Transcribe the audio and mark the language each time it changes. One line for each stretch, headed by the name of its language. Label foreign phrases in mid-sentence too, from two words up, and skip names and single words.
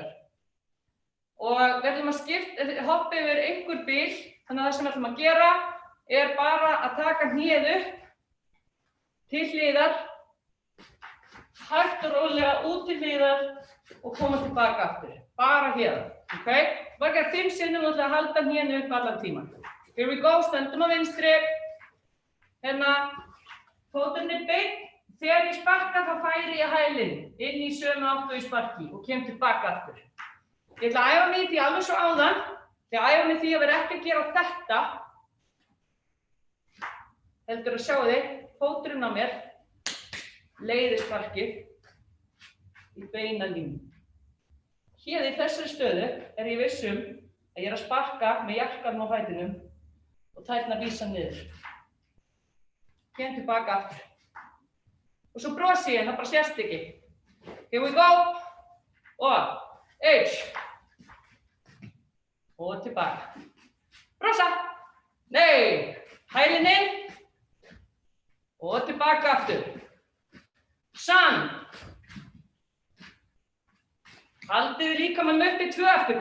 Icelandic: Og við ætlum að hoppa yfir einhver bil, þannig að það sem við ætlum að gera er bara að taka hnéð upp til hliðar, hægt og rólega út til hliðar og koma tilbaka aftur. Bara hérna, ok? Bara gera 5 sinnum og ætla að halda hnénu upp allan tíman.
English: Here we go,
Icelandic: stöndum á vinstri. Hérna, fóturinn er beinn. Þegar ég sparka þá færi ég hælinn inn í sömu áttu í sparki og kem tilbaka aftur. Ég ætla að æfa mig því alveg svo áðan. Ég æfa mig því að vera ekki að gera þetta. Heldur að sjá þig, fóturinn á mér, leiðir sparkið í beina línu. Hér í þessari stöðu er ég viss að ég er að sparka með jakkanum á fætinum og tærnar vísa niður. Kem tilbaka aftur. Og svo brosi ég, það bara sést ekki.
English: Here we go.
Icelandic: Og H. Og tilbaka. Brosa. Nei. Hælinn inn. Og tilbaka aftur. Sam. Haldið líkamann upp í 2 aftur.